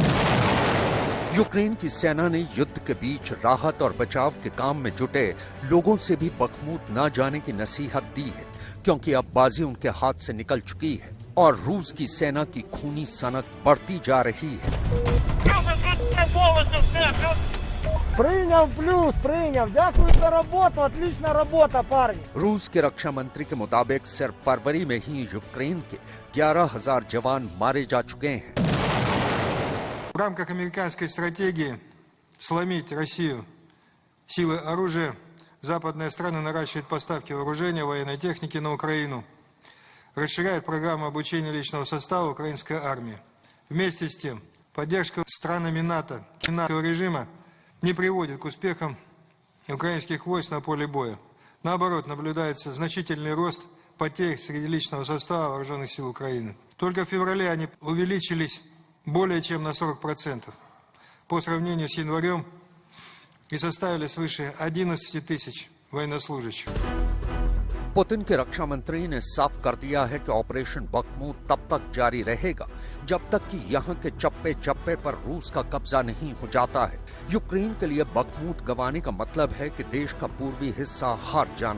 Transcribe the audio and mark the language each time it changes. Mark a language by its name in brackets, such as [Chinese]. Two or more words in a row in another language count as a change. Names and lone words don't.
[Hindi] यूक्रेन की सेना ने युद्ध के बीच राहत और बचाव के काम में जुटे लोगों से भी बखमूत न जाने की नसीहत दी है, क्योंकि अब बाजी उनके हाथ से निकल चुकी है और रूस की सेना की खूनी सनक बढ़ती जा रही है। [Russian] Принял плюс, принял. Дякую за работу, отличная работа, парни. [Hindi] रूस के रक्षा मंत्री के मुताबिक सिर्फ फरवरी में ही यूक्रेन के 11,000 जवान मारे जा चुके हैं। [Russian] В рамках американской стратегии сломить Россию силой оружия, западные страны наращивают поставки вооружения, военной техники на Украину, расширяют программу обучения личного состава украинской армии. Вместе с тем, поддержка странами НАТО режима не приводит к успехам украинских войск на поле боя. Наоборот, наблюдается значительный рост потерь среди личного состава вооруженных сил Украины. Только в феврале они увеличились более чем на 40% по сравнению с январем и составили свыше 11 тысяч военнослужащих. [Hindi] पुतिन के रक्षा मंत्री ने साफ कर दिया है कि ऑपरेशन बखमूत तब तक जारी रहेगा जब तक कि यहाँ के चप्पे चप्पे पर रूस का कब्जा नहीं हो जाता है। यूक्रेन के लिए बखमूत गंवाने का मतलब है कि देश का पूर्वी हिस्सा हार जाना।